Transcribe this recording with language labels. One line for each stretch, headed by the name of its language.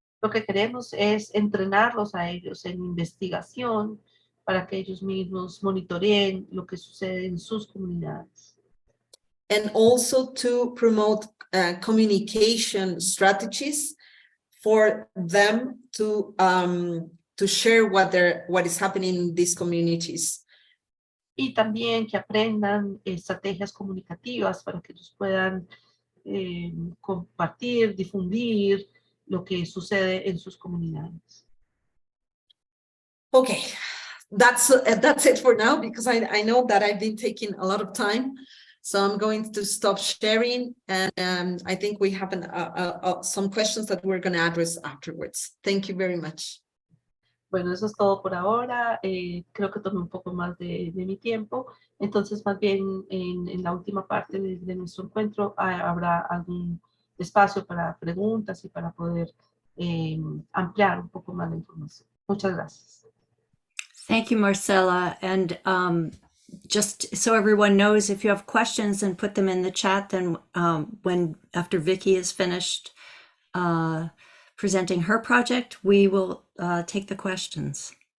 Spanish: Lo que queremos es entrenarlos a ellos en investigación para que ellos mismos monitoreen lo que sucede en sus comunidades.
English: And also to promote communication strategies for them to share what is happening in these communities.
Spanish: Y también que aprendan estrategias comunicativas para que ellos puedan compartir, difundir lo que sucede en sus comunidades.
English: Okay, that's it for now, because I know that I've been taking a lot of time. So I'm going to stop sharing, and I think we have some questions that we're going to address afterwards. Thank you very much.
Spanish: Bueno, eso es todo por ahora. Creo que tomé un poco más de mi tiempo. Entonces, más bien, en la última parte de nuestro encuentro habrá algún espacio para preguntas y para poder ampliar un poco más la información. Muchas gracias.
English: Thank you, Marcela. And just so everyone knows, if you have questions, and put them in the chat, then after Vicky is finished presenting her project, we will take the questions.